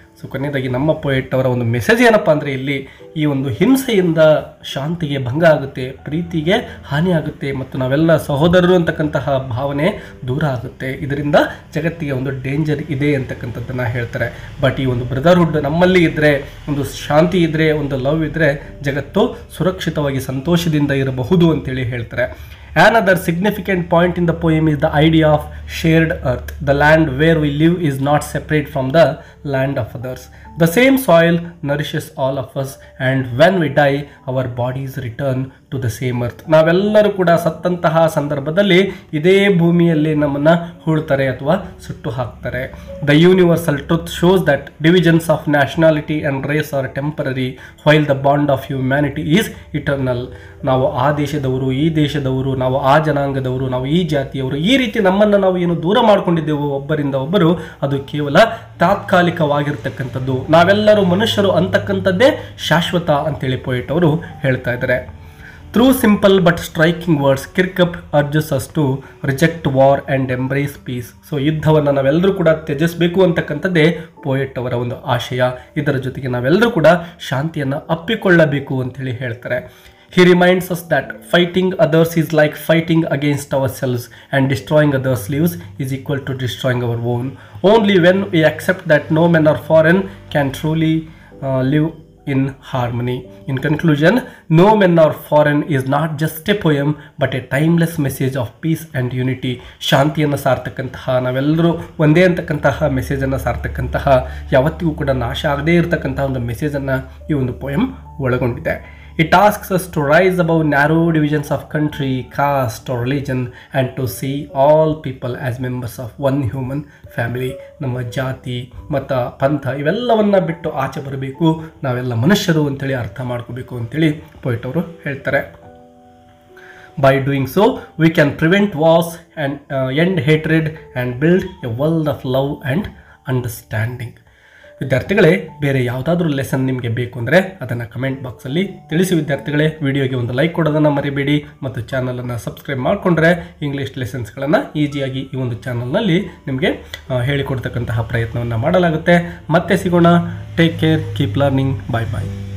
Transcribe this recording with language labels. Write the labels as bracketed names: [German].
[Kannada] So ಕೊನೆಯದಾಗಿ ನಮ್ಮ poet ಅವರ ಒಂದು ಮೆಸೇಜ್ ಏನಪ್ಪ ಅಂದರೆ, ಇಲ್ಲಿ ಈ ಒಂದು ಹಿಂಸೆಯಿಂದ ಶಾಂತಿಗೆ ಭಂಗ ಆಗುತ್ತೆ, ಪ್ರೀತಿಗೆ ಹಾನಿ ಆಗುತ್ತೆ, ಮತ್ತು ನಾವೆಲ್ಲ ಸಹೋದರರು ಅಂತಕ್ಕಂತಹ ಭಾವನೆ ದೂರ ಆಗುತ್ತೆ. ಇದರಿಂದ ಜಗತ್ತಿಗೆ ಒಂದು ಡೇಂಜರ್ ಇದೆ ಅಂತಕ್ಕಂಥದ್ದನ್ನು ಹೇಳ್ತಾರೆ. ಬಟ್ ಈ ಒಂದು ಬ್ರದರ್ಹುಡ್ ನಮ್ಮಲ್ಲಿ ಇದ್ದರೆ, ಒಂದು ಶಾಂತಿ ಇದ್ದರೆ, ಒಂದು ಲವ್ ಇದ್ದರೆ ಜಗತ್ತು ಸುರಕ್ಷಿತವಾಗಿ ಸಂತೋಷದಿಂದ ಇರಬಹುದು ಅಂತೇಳಿ ಹೇಳ್ತಾರೆ. [English] Another significant point in the poem is the idea of shared earth. The land where we live is not separate from the land of others. The same soil nourishes all of us, and when we die, our bodies return to the same earth. [Kannada] ನಾವೆಲ್ಲರೂ ಕೂಡ ಸತ್ತಂತಹ ಸಂದರ್ಭದಲ್ಲಿ ಇದೇ ಭೂಮಿಯಲ್ಲಿ ನಮ್ಮನ್ನು ಹೂಳ್ತಾರೆ ಅಥವಾ ಸುಟ್ಟು ಹಾಕ್ತಾರೆ. [English] The universal truth shows that divisions of nationality and race are temporary, while the bond of humanity is eternal. [Kannada] ನಾವು ಆ ದೇಶದವರು, ಈ ದೇಶದವರು, ನಾವು ಆ ಜನಾಂಗದವರು, ನಾವು ಈ ಜಾತಿಯವರು, ಈ ರೀತಿ ನಮ್ಮನ್ನು ನಾವು ಏನು ದೂರ ಮಾಡ್ಕೊಂಡಿದ್ದೆವು ಒಬ್ಬರಿಂದ ಒಬ್ಬರು, ಅದು ಕೇವಲ ತಾತ್ಕಾಲಿಕವಾಗಿರ್ತಕ್ಕಂಥದ್ದು. ನಾವೆಲ್ಲರೂ ಮನುಷ್ಯರು ಅಂತಕ್ಕಂಥದ್ದೇ ಶಾಶ್ವತ ಅಂತೇಳಿ ಪೊಯೆಟ್ ಅವರು ಹೇಳ್ತಾ ಇದ್ದಾರೆ. [English] Through simple but striking words, Kirkup urges us to reject war and embrace peace. [Kannada] So ಯುದ್ಧವನ್ನು ನಾವೆಲ್ಲರೂ ಕೂಡ ತ್ಯಜಿಸಬೇಕು ಅಂತಕ್ಕಂಥದ್ದೇ ಪೊಯೆಟ್ ಅವರ ಒಂದು ಆಶಯ. ಇದರ ಜೊತೆಗೆ ನಾವೆಲ್ಲರೂ ಕೂಡ ಶಾಂತಿಯನ್ನು ಅಪ್ಪಿಕೊಳ್ಳಬೇಕು ಅಂತೇಳಿ ಹೇಳ್ತಾರೆ. [English] He reminds us that fighting others is like fighting against ourselves, and destroying others' lives is equal to destroying our own. Only when we accept that no man or foreign can truly live in harmony. In conclusion, No Man or Foreign is not just a poem but a timeless message of peace and unity. [Kannada] ಶಾಂತಿಯನ್ನು ಸಾರ್ತಕ್ಕಂತಹ, ನಾವೆಲ್ಲರೂ ಒಂದೇ ಅಂತಕ್ಕಂತಹ ಮೆಸೇಜನ್ನು ಸಾರ್ತಕ್ಕಂತಹ, ಯಾವತ್ತಿಗೂ ಕೂಡ ನಾಶ ಆಗದೇ ಇರತಕ್ಕಂತಹ ಒಂದು ಮೆಸೇಜನ್ನು ಈ ಒಂದು ಪೊಯಮ್ ಒಳಗೊಂಡಿದೆ. [English] It asks us to rise above narrow divisions of country, caste or religion, and to see all people as members of one human family. [Kannada] ನಮ್ಮ ಜಾತಿ, ಮತ, ಪಂಥ ಇವೆಲ್ಲವನ್ನ ಬಿಟ್ಟು ಆಚೆ ಬರಬೇಕು, ನಾವೆಲ್ಲ ಮನುಷ್ಯರು ಅಂತೇಳಿ ಅರ್ಥ ಮಾಡ್ಕೋಬೇಕು ಅಂತೇಳಿ ಪೊಯೆಟ್ ಅವರು ಹೇಳ್ತಾರೆ. [English] By doing so, we can prevent wars and end hatred and build a world of love and understanding. [Kannada] ವಿದ್ಯಾರ್ಥಿಗಳೇ, ಬೇರೆ ಯಾವುದಾದ್ರೂ ಲೆಸನ್ ನಿಮಗೆ ಬೇಕು ಅಂದರೆ ಅದನ್ನು ಕಮೆಂಟ್ ಬಾಕ್ಸಲ್ಲಿ ತಿಳಿಸಿ ವಿದ್ಯಾರ್ಥಿಗಳೇ. ವಿಡಿಯೋಗೆ ಒಂದು ಲೈಕ್ ಕೊಡೋದನ್ನು ಮರಿಬೇಡಿ, ಮತ್ತು ಚಾನಲನ್ನು ಸಬ್ಸ್ಕ್ರೈಬ್ ಮಾಡಿಕೊಂಡ್ರೆ ಇಂಗ್ಲೀಷ್ ಲೆಸನ್ಸ್ಗಳನ್ನು ಈಸಿಯಾಗಿ ಈ ಒಂದು ಚಾನಲ್ನಲ್ಲಿ ನಿಮಗೆ ಹೇಳಿಕೊಡ್ತಕ್ಕಂತಹ ಪ್ರಯತ್ನವನ್ನು ಮಾಡಲಾಗುತ್ತೆ. ಮತ್ತೆ ಸಿಗೋಣ. [English] Take care, keep learning. Bye bye.